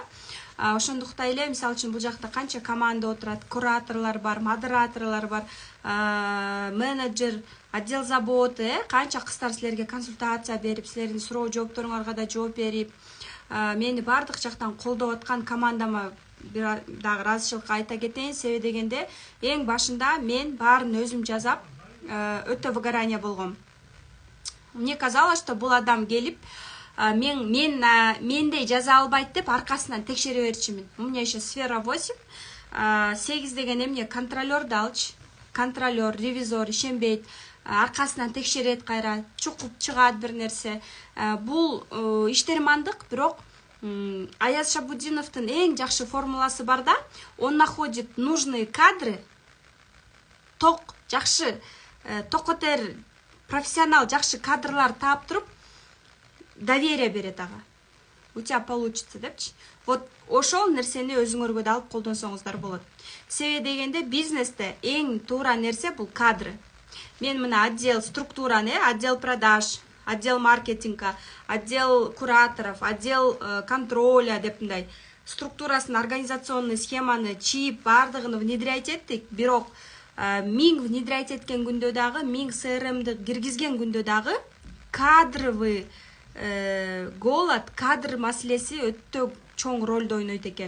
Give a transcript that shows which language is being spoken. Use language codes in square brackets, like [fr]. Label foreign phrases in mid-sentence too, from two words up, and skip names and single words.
[ky] Ошондуктан эле, мисалы үчүн бул жакта канча команда отурат, кураторлор бар, модераторлор бар, менеджер, [ru] отдел заботы, [ky] канча кыздар силерге консультация берип, силердин суроо жоопторуңарга да жооп берип, мени баардык жактан колдоп аткан командама бир дагы ыраазычылык айта кетейин. Себеби дегенде, эң башында мен баарын өзүм жасап, өтө выгорание болгом. [ru] Мне казалось, что [ky] бул адам келип, мендей жаза албайт деп аркасынан текшере берчүмүн. [ru] У меня еще сфера 8. 8 [ky] деген эмне? Контролёрду алчы. Контролёр, ревизор ишенбейт, аркасынан текшерет кайра, чукуп чыгат бир нерсе. Бул иштермандык, бирок Аяз Шабудиновдун эң жакшы формуласы бар да, [ru] он находит нужные кадры, [ky] ток жакшы, токотер, профессионал жакшы кадрлар таап туруп, доверие берет ага. [ru] У тебя получится депчи. [ky] Вот ошол нерсени өзүңөргө да алып колдонсоңуздар болот. Себеби дегенде бизнесте эң туура нерсе бул кадры. Мен мына отдел структураны, [ru] отдел продаж, отдел маркетинга, отдел кураторов, отдел контроля [ky] деп мындай структурасын, организационный схеманы чип бардыгын внедрять эттик. Бирок 1000 внедрять эткен күндө дагы, 1000 CRM-ди киргизген күндө дагы [ru] кадровый голод, [ky] кадр маселеси өтө чоң ролду ойнойт экен.